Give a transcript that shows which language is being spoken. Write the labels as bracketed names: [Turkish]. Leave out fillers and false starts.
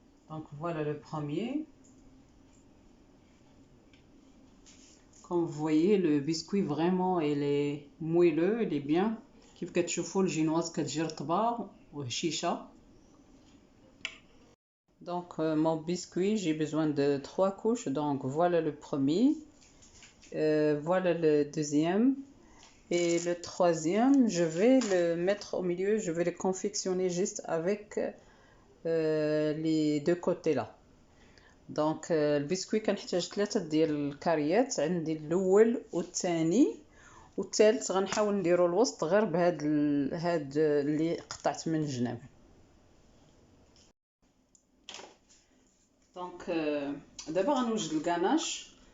[French] Donc voilà le premier. Comme vous voyez, le biscuit vraiment il est moelleux, il est bien. [Arabic] كيف كتشوفوا الجينواز كتجي رطبه وهشيشه. [French] Donc mon biscuit, j'ai besoin de 3 couches. Donc voilà le premier, voilà le deuxième et le troisième. Je vais le mettre au milieu, je vais le confectionner juste avec les deux côtés là. [Arabic] Donc البسكوي كنحتاج 3 ديال الكاريات، عندي الاول والثاني والثالث غنحاول نديرو الوسط غير بهاد اللي قطعت من الجناب. دونك دابا غنوجد الكاناش.